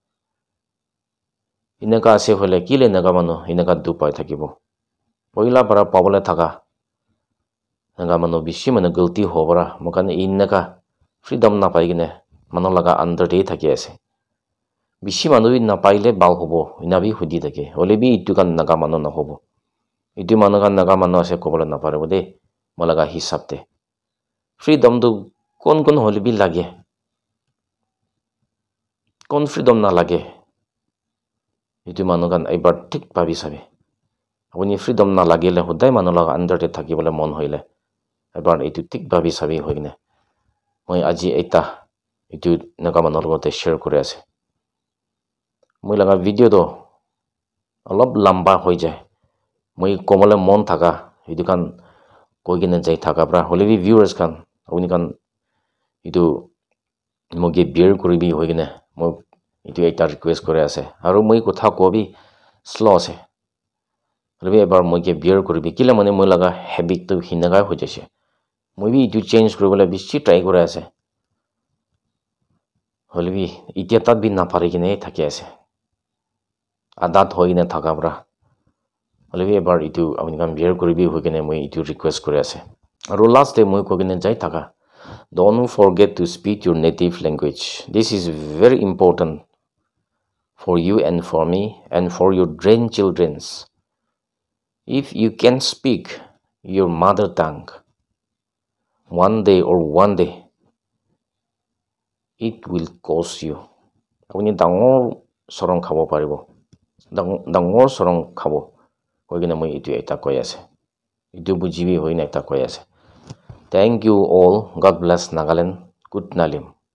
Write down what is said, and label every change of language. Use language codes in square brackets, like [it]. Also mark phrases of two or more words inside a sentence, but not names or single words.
[nag] inaka ase hole kile naga manu inaka du pai thakibo poila para pabole thaka naga manu bishi manu galti hobara mokan inaka freedom na pai kine manu laga under te thaki ase bishi manu bi na paile bal hobo ina bi hudi thake hole bi itu kan naga manu na hobo itu manu kan naga manu ase kobole na parebo de malaga hisab te freedom to kon hole bi lage kon freedom na lage itu manu kan ebar thik pabi sabe apuni freedom na lagele hodai manu laga under te thakibole mon hoile ebar itu thik pabi sabe hoine moi aji eta itu naga manu logote share kore ase moi laga video do olop lamba hoi jai moi komole mon thaka itu kan koigine jai thaka pra hole bi viewers kan apuni kan itu moge bear koribi hoigine mo itu eta request kore ase aru moi kotha ko bi slow ase holibi ebar moi ke bear koribi kila mane moi laga habit tu hinaga ho jaise moi bi itu change koribole bishi try kore ase holibi itia tat bi napari kine thaki ase adat hoine thaka bra holibi ebar itu apni kan bear koribi hoikene moi itu request kore ase aru [en] last day [nag] moi kokine jai thaka [en] don't forget to speak your native language this is very important for you and for me and for your grandchildren's if you can speak your mother tongue one day or one day it will cost you [nag] apuni dangor sorong khabo paribo dangor sorong khabo koigina moi itu eta koi ase itu bujibi hoina eta koi ase [en] thank you all god bless [nag] Nagaland good nalim